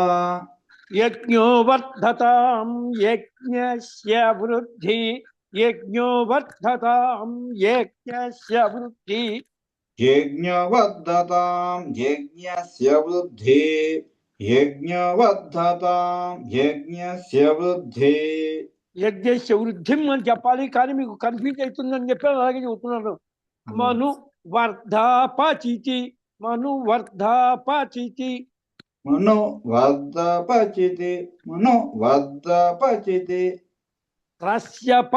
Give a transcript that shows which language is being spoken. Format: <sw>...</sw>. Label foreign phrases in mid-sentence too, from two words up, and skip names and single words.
<sa>यज्ञो वर्धतां यज्ञस्य वृद्धि यज्ञो वर्धतां यज्ञस्य वृद्धि यज्ञवर्धतां यज्ञस्य वृद्धि యజ్ఞస్య వృద్ధిం</sa> <te>అని చెప్పాలి, కానీ మీకు కన్ఫ్యూజ్ అవుతుందని చెప్పి అలాగే చెబుతున్నాను.</te> <sa>మను వర్ధాపచితి రస్య</sa>